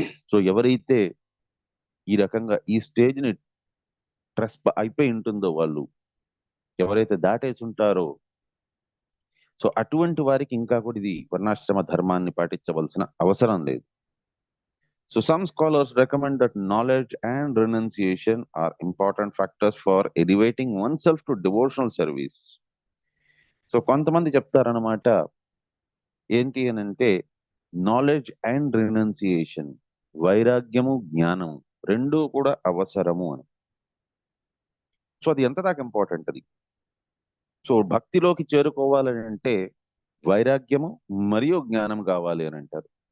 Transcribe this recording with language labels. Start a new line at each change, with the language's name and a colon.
Telugu: So ఎవరైతే ఈ రకంగా ఈ స్టేజ్ ని ట్రెస్ అయిపోయి ఉంటుందో, వాళ్ళు ఎవరైతే దాటేసి ఉంటారో, సో అటువంటి వారికి ఇంకా కూడా ఇది వర్ణాశ్రమ ధర్మాన్ని పాటించవలసిన అవసరం లేదు.
English: So some scholars recommend that knowledge and renunciation are important factors for elevating oneself to devotional service.
Telugu: So కొంతమంది చెప్తారనమాట ఏంటి అని అంటే నాలెడ్జ్ అండ్ రినౌన్సియేషన్, వైరాగ్యము జ్ఞానము రెండూ కూడా అవసరము అని. సో అది ఎంత దాకా ఇంపార్టెంట్ అది? సో భక్తిలోకి చేరుకోవాలని అంటే వైరాగ్యము మరియు జ్ఞానం కావాలి అని అంటారు.